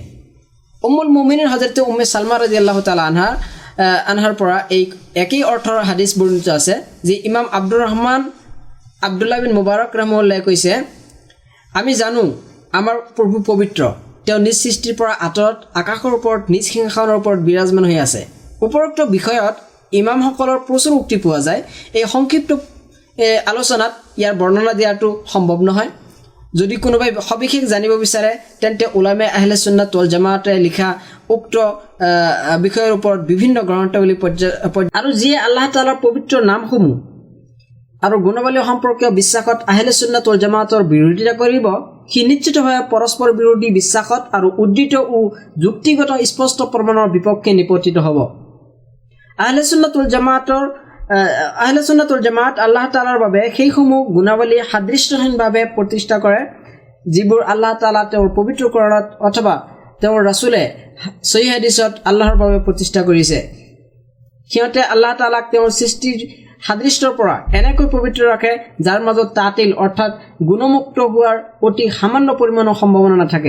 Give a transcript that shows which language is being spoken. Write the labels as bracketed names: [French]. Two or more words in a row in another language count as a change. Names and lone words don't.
[Assamese] উম্মুল মুমিনিন হযৰতে উম্মে সালমা [Arabic] رضي الله تعالى عنها [Assamese] পৰা এই একেই অৰ্থৰ হাদিছ বৰ্ণিত আছে যে ইমাম আব্দুল্লাহ বিন মুবাৰক ৰাহিমাহুল্লাহ কৈছে আমি জানো আমাৰ প্ৰভু পবিত্ৰ, তেওঁ নিজ সৃষ্টিৰ পৰা আঁতৰত আকাশৰ ওপৰত নিজ সিংহাসনৰ ওপৰত বিৰাজমান হৈ আছে। উপৰোক্ত বিষয়ত ইমামসকলৰ প্ৰচুৰ উক্তি পোৱা যায়। এই সংক্ষিপ্ত আলোচনাত ইয়াৰ বৰ্ণনা দিয়াটো সম্ভৱ নহয়। যদি কোনোবাই সবিশেষ জানিব বিচাৰে তেন্তে উলামে আহলে সুন্নাত ওয়াল জামাতে লিখা উক্ত বিষয়ৰ ওপৰত বিভিন্ন গ্ৰন্থাৱলী আৰু যিয়ে আল্লাহ তাআলাৰ পবিত্ৰ নামসমূহ আৰু গুণাৱলী সম্পৰ্কীয় বিশ্বাসত আহলে সুন্নাত ওয়াল জামাতৰ বিৰোধিতা কৰিব সি নিশ্চিতভাৱে পৰস্পৰ বিৰোধী বিশ্বাসত আৰু উদ্ধৃত ও যুক্তিগত স্পষ্ট প্ৰমাণৰ বিপক্ষে নিপতিত হ'ব। আহলে সুন্নাত ওয়াল জামাত আল্লাহ তাআলাৰ বাবে সেইসমূহ গুণাৱলী সাদৃশ্যহীনভাৱে প্ৰতিষ্ঠা কৰে যিবোৰ আল্লাহ তাআলা তেওঁৰ পবিত্ৰকৰণত অথবা তেওঁৰ ৰাসূলে সহিহ হাদিছত আল্লাহৰ বাবে প্ৰতিষ্ঠা কৰিছে। সিহঁতে আল্লাহ তাআলাক তেওঁৰ সৃষ্টিৰ সাদৃশ্যৰ পৰা এনেকৈ পবিত্ৰ ৰাখে যাৰ মাজত তাতিল অৰ্থাৎ গুণমুক্ত হোৱাৰ অতি সামান্য পৰিমাণৰ সম্ভাৱনা নাথাকে।